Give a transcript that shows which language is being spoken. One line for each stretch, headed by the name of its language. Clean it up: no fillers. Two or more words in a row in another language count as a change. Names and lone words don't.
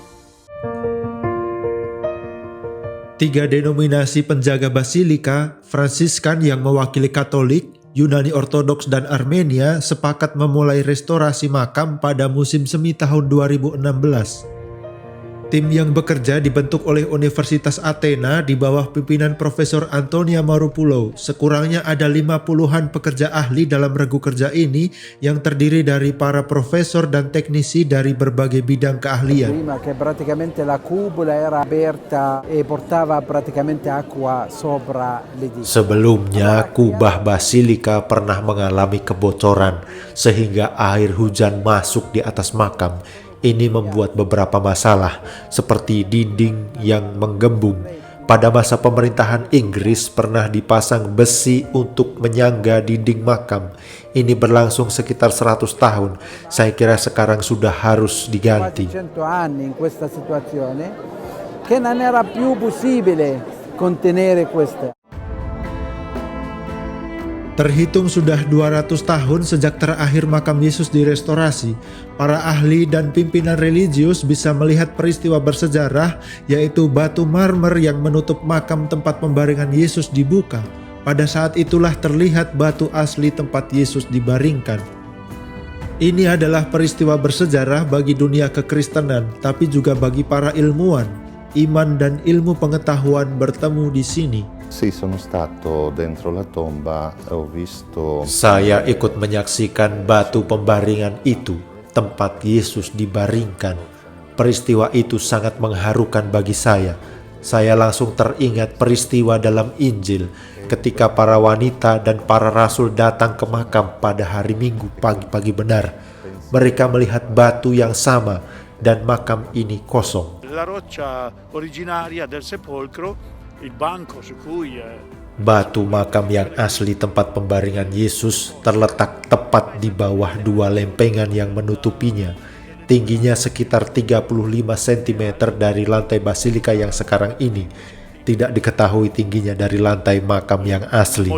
Indonesian: 3 denominasi penjaga Basilika, Fransiskan yang mewakili Katolik, Yunani Ortodoks dan Armenia sepakat memulai restorasi makam pada musim semi tahun 2016. Tim yang bekerja dibentuk oleh Universitas Athena di bawah pimpinan Profesor Antonia Maropulo. Sekurangnya ada 50-an pekerja ahli dalam regu kerja ini yang terdiri dari para profesor dan teknisi dari berbagai bidang keahlian.
Italian: Prima che praticamente la cupola era aperta e portava praticamente acqua sopra l'edificio.
Indonesian: Sebelumnya, kubah basilika pernah mengalami kebocoran sehingga air hujan masuk di atas makam. Ini membuat beberapa masalah, seperti dinding yang menggembung. Pada masa pemerintahan Inggris pernah dipasang besi untuk menyangga dinding makam. Ini berlangsung sekitar 100 tahun. Saya kira sekarang sudah harus diganti.
Italian: 100 anni in questa situazione che non era più possibile contenere queste.
Indonesian: Terhitung sudah 200 tahun sejak terakhir makam Yesus direstorasi, para ahli dan pimpinan religius bisa melihat peristiwa bersejarah, yaitu batu marmer yang menutup makam tempat pembaringan Yesus dibuka. Pada saat itulah terlihat batu asli tempat Yesus dibaringkan. Ini adalah peristiwa bersejarah bagi dunia kekristenan, tapi juga bagi para ilmuwan. Iman dan ilmu pengetahuan bertemu di sini.
Italian: Sì, sono stato dentro la tomba, ho visto.
Indonesian: Saya ikut menyaksikan batu pembaringan itu, tempat Yesus dibaringkan. Peristiwa itu sangat mengharukan bagi saya. Saya langsung teringat peristiwa dalam Injil ketika para wanita dan para rasul datang ke makam pada hari Minggu pagi-pagi benar. Mereka melihat batu yang sama dan makam ini kosong.
Italian: La roccia originaria del sepolcro, il banco su cui
Indonesian: Batu makam yang asli tempat pembaringan Yesus terletak tepat di bawah dua lempengan yang menutupinya. Tingginya sekitar 35 cm dari lantai basilika yang sekarang ini. Tidak diketahui tingginya dari lantai makam yang asli.